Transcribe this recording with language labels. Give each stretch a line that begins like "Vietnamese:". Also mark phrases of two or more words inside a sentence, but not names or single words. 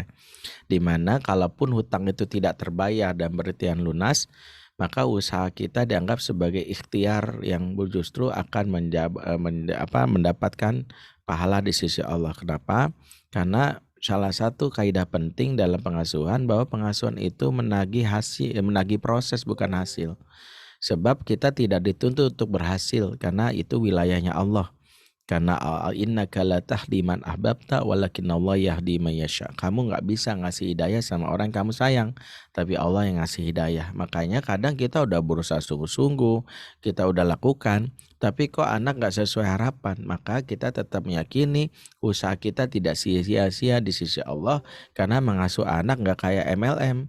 Indonesian: Dimana kalaupun hutang itu tidak terbayar dan berhentian lunas, maka usaha kita dianggap sebagai ikhtiar yang justru akan mendapatkan pahala di sisi Allah. Kenapa? Karena salah satu kaidah penting dalam pengasuhan bahwa pengasuhan itu menagih proses bukan hasil. Sebab kita tidak dituntut untuk berhasil karena itu wilayahnya Allah.
Arabic: Karena إنك لا تهدي من أحببت ولكن الله يهدي من يشاء.
Indonesian: Kamu nggak bisa ngasih hidayah sama orang kamu sayang, tapi Allah yang ngasih hidayah. Makanya kadang kita udah berusaha sungguh-sungguh, kita udah lakukan, tapi kok anak nggak sesuai harapan. Maka kita tetap meyakini usaha kita tidak sia-sia di sisi Allah, karena mengasuh anak nggak kayak MLM.